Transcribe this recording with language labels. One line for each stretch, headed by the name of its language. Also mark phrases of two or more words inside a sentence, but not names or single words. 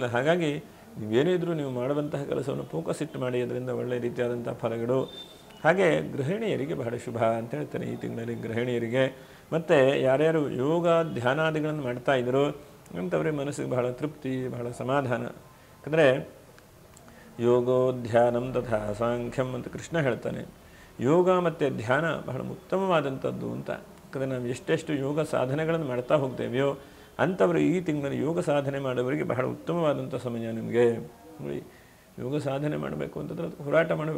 Kannada: ಹಾಗಾಗಿ ನೀವೇನೇ ಇದ್ದರೂ ನೀವು ಮಾಡುವಂತಹ ಕೆಲಸವನ್ನು ಫೋಕಸ್ ಇಟ್ಟು ಮಾಡಿ, ಅದರಿಂದ ಒಳ್ಳೆಯ ರೀತಿಯಾದಂಥ ಫಲಗಳು. ಹಾಗೆ ಗೃಹಿಣಿಯರಿಗೆ ಬಹಳ ಶುಭ ಅಂತ ಹೇಳ್ತಾರೆ ಈ ತಿಂಗಳಲ್ಲಿ ಗೃಹಿಣಿಯರಿಗೆ. ಮತ್ತು ಯಾರ್ಯಾರು ಯೋಗ ಧ್ಯಾನಾದಿಗಳನ್ನು ಮಾಡ್ತಾ ಇದ್ದರು ಅಂಥವ್ರಿಗೆ ಮನಸ್ಸಿಗೆ ಬಹಳ ತೃಪ್ತಿ, ಬಹಳ ಸಮಾಧಾನ. ಯಾಕಂದರೆ
Sanskrit: ಯೋಗೋ ಧ್ಯಾನಂ ತಥಾ ಸಾಂಖ್ಯಂ
Kannada: ಅಂತ ಕೃಷ್ಣ ಹೇಳ್ತಾನೆ. ಯೋಗ ಮತ್ತು ಧ್ಯಾನ ಬಹಳ ಉತ್ತಮವಾದಂಥದ್ದು ಅಂತ. ಯಾಕಂದರೆ ನಾವು ಎಷ್ಟೆಷ್ಟು ಯೋಗ ಸಾಧನೆಗಳನ್ನು ಮಾಡ್ತಾ ಹೋಗ್ತೇವೆಯೋ ಅಂಥವರು ಈ ತಿಂಗಳಲ್ಲಿ ಯೋಗ ಸಾಧನೆ ಮಾಡೋವರಿಗೆ ಬಹಳ ಉತ್ತಮವಾದಂಥ ಸಮಯ. ನಿಮಗೆ ನೋಡಿ, ಯೋಗ ಸಾಧನೆ ಮಾಡಬೇಕು ಅಂತಂದ್ರೆ ಅದಕ್ಕೆ ಹೋರಾಟ ಮಾಡಬೇಕು.